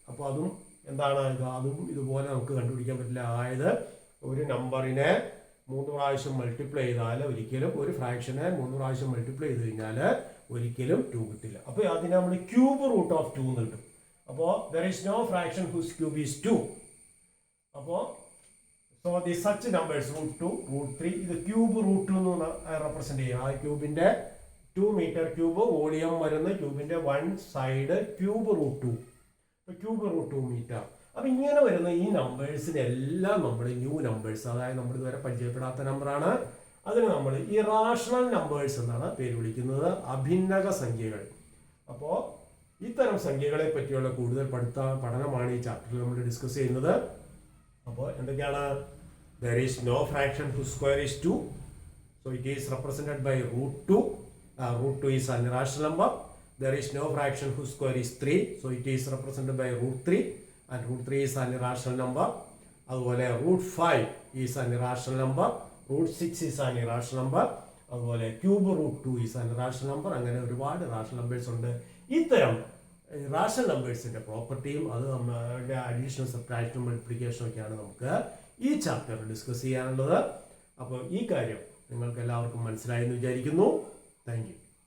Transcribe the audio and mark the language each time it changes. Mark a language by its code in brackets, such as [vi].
[ml] അപ്പോൾ അതും എന്താണ്? അതും ഇതുപോലെ നമുക്ക് കണ്ടുപിടിക്കാൻ പറ്റില്ല. അതായത് ഒരു നമ്പറിനെ 3 പ്രാവശ്യം മൾട്ടിപ്ലൈ ചെയ്താൽ ഒരിക്കലും, ഒരു ഫ്രാക്ഷനെ 3 പ്രാവശ്യം മൾട്ടിപ്ലൈ ചെയ്ത് കഴിഞ്ഞാൽ ഒരിക്കലും 2 കിട്ടില്ല. അപ്പോൾ അതിനെ നമ്മൾ ക്യൂബ് റൂട്ട് ഓഫ് 2 എന്ന് കിട്ടും. അപ്പോൾ [en] there is no fraction whose cube is 2. [ml] അപ്പോൾ സോ ദി സച്ച് നമ്പേഴ്സ് √2, √3 ഇത് ക്യൂബ് റൂട്ട് എന്ന് റെപ്രസെന്റ് ചെയ്യും. ആ ക്യൂബിന്റെ 2 മീറ്റർ ക്യൂബ് വോളിയം വരുന്ന ക്യൂബിന്റെ one side cube √2. Cube √2 metre. അപ്പൊ ഇങ്ങനെ വരുന്ന ഈ നമ്പേഴ്സിനെല്ലാം നമ്മൾ ന്യൂ നമ്പേഴ്സ്, അതായത് നമ്മൾ ഇതുവരെ പരിചയപ്പെടാത്ത നമ്പറാണ്. അതിന് നമ്മൾ ഇറാഷണൽ നമ്പേഴ്സ് എന്നാണ് പേര് വിളിക്കുന്നത്, അഭിന്നക സംഖ്യകൾ. അപ്പോൾ ഇത്തരം സംഖ്യകളെ പറ്റിയുള്ള കൂടുതൽ പഠനമാണ് ഈ ചാപ്റ്ററിൽ നമ്മൾ ഡിസ്കസ് ചെയ്യുന്നത്. അപ്പോൾ എന്തൊക്കെയാണ്? [en] there is no fraction whose square is 2, so it is represented by √2. √2 is an irrational number. There is no fraction whose square is 3, so it is represented by √3, and √3 is an irrational number. [ml] അതുപോലെ [en] √5 is an irrational number. √6 is an irrational number. [ml] അതുപോലെ [en] Cube √2 is an irrational number. [ml] അങ്ങനെ ഒരുപാട് rational numbers ഉണ്ട്. ഇത്തരം rational നമ്പേഴ്സിന്റെ പ്രോപ്പർട്ടിയും അത് നമ്മുടെ additional, സബ്ട്രാക്ഷനും മൾട്ടിപ്ലിക്കേഷനും ഒക്കെയാണ് നമുക്ക് ഈ ചാപ്റ്ററിൽ ഡിസ്കസ് ചെയ്യാനുള്ളത്. അപ്പോൾ ഈ കാര്യം നിങ്ങൾക്ക് എല്ലാവർക്കും മനസ്സിലായെന്ന് വിചാരിക്കുന്നു. Thank you.